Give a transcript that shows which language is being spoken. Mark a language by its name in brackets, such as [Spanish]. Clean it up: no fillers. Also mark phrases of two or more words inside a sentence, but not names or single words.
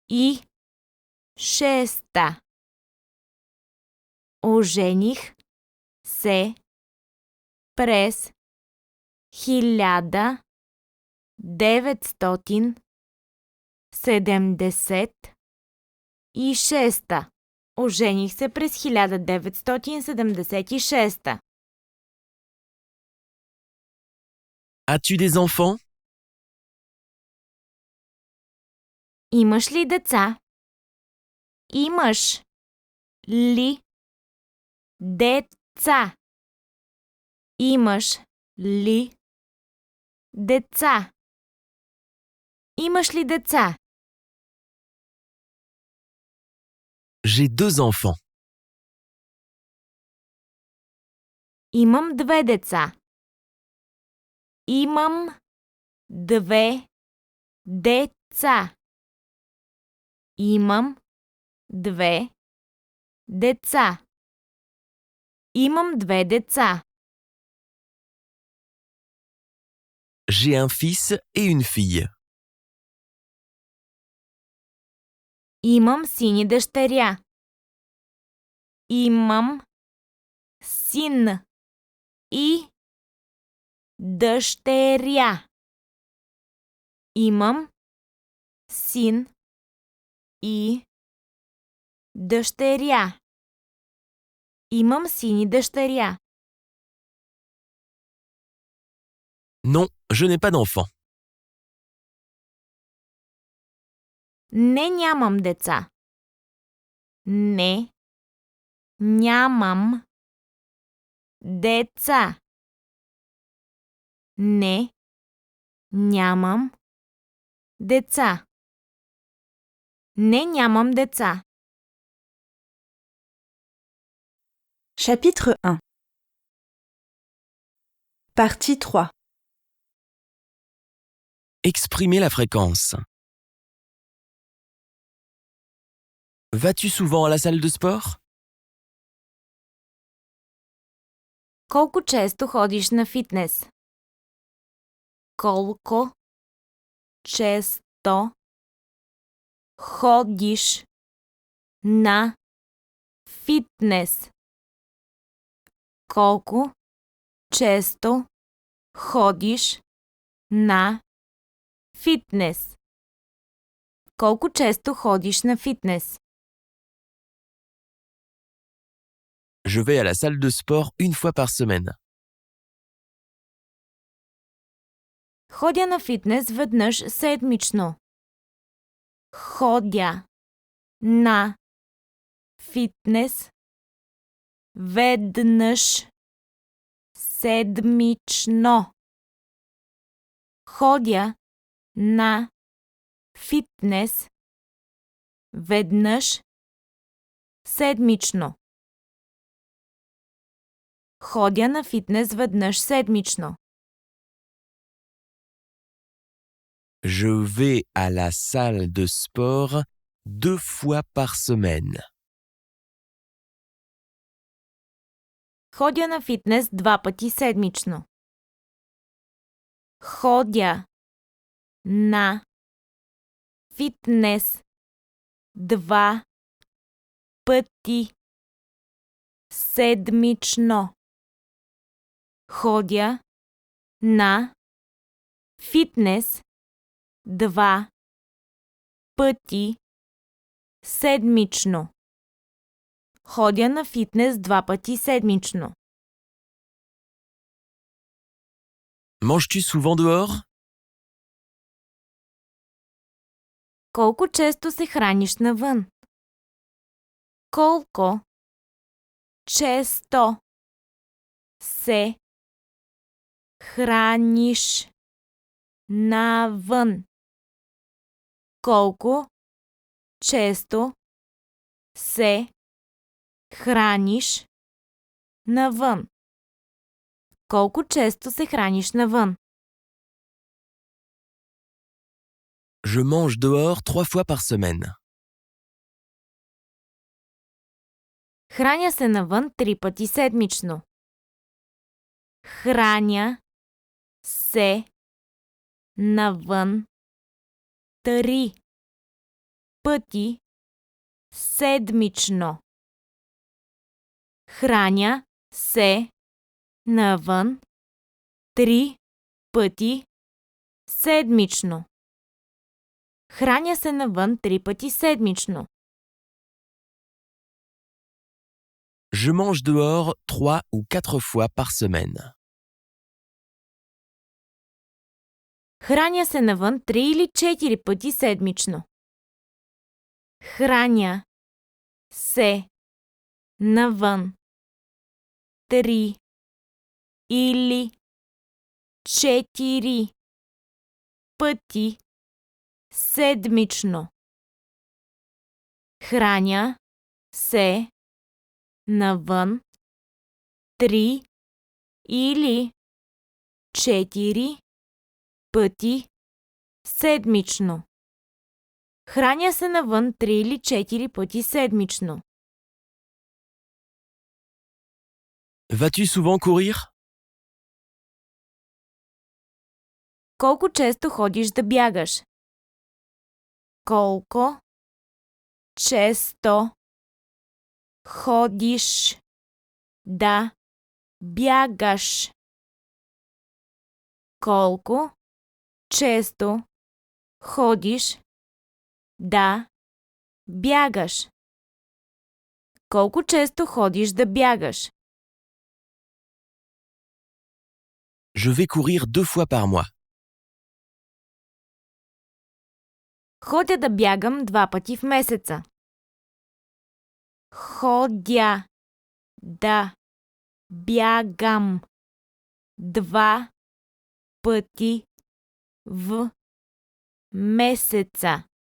[Bulgarian] 1976. Ожених се през 1976. Ожених се през 1976. [French] As-tu des enfants? [Bulgarian] Имаш ли деца? Имаш ли деца? Имаш ли деца? Имаш ли деца? [French] J'ai 2 enfants. [Bulgarian] Имам 2 деца. Имам 2 деца. Имам 2 деца. Имам 2 деца. [French] J'ai un fils et une fille. [Bulgarian] Имам син и дъщеря. Имам син и дъщеря. Имам син и дъщеря. Имам син и дъщеря. [French] Non, je n'ai pas d'enfants. [Bulgarian] Не, нямам деца. Не, нямам деца. Не, нямам деца. Не, нямам деца. [French] Chapitre 1. Partie 3. Exprimer la fréquence. Vas-tu souvent à la salle de sport? [Bulgarian] Колко често ходиш на фитнес? Колко често ходиш на фитнес? Колко често ходиш на фитнес? Колко често ходиш на фитнес? [French] Je vais à la salle de sport une fois par semaine. [Bulgarian] Ходя на фитнес веднъж седмично. Ходя на фитнес веднъж седмично. Ходя на фитнес веднъж седмично. Ходя на фитнес веднъж седмично. [French] Je vais à la salle de sport 2 fois par semaine. [Bulgarian] Ходя на фитнес 2 пъти седмично. Ходя на фитнес 2 пъти седмично. Ходя на фитнес 2 пъти седмично. Ходя на фитнес 2 пъти седмично. [French] Manges-tu souvent dehors? [Bulgarian] Колко често се храниш навън? Колко често се храниш навън? Колко често се храниш навън? Колко често се храниш навън? [French] Je mange dehors 3 fois par semaine. [Bulgarian] Храня се навън 3 пъти седмично. Храня се навън 3 пъти седмично. Храня се навън 3 пъти седмично. Храня се навън 3 пъти седмично. [French] Je mange dehors 3 ou 4 fois par semaine. [Bulgarian] Храня се навън 3 или 4 пъти седмично. Храня се навън 3 или 4 пъти седмично. Храня се навън 3 или 4 пъти седмично. Храня се навън 3 или 4 пъти седмично. [French] Vas-tu souvent courir? [Bulgarian] Колко често ходиш да бягаш? Колко често ходиш да бягаш? Колко често ходиш да бягаш? Колко често ходиш да бягаш? [French] Je vais courir 2 fois par mois. [Bulgarian] Ходя да бягам 2 пъти в месеца. Ходя да бягам 2 пъти в месеца.